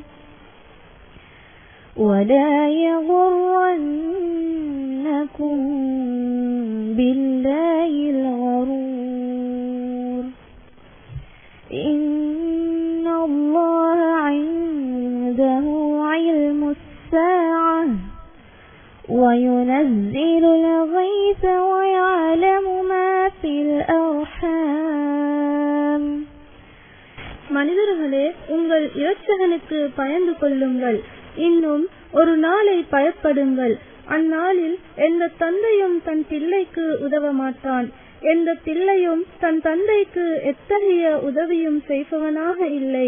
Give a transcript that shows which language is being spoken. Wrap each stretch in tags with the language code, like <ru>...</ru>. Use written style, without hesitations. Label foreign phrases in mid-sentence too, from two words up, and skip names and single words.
<ar>ولا يغرنكم بالله الغرور إن الله عنده علم الساعة وينزل الغيث ويعلم ما في الأرحام.</ar> <ta>மனிதர்களே, உங்கள் இரட்சகனுக்கு பயந்து கொள்ளுங்கள். இன்னும் ஒரு நாளை பயப்படுங்கள். அந்நாளில் எந்த தந்தையும் தன் பிள்ளைக்கு உதவ மாட்டான். எந்த பிள்ளையும் தன் தந்தைக்கு எத்தகைய உதவியும் செய்பவனாக இல்லை.</ta>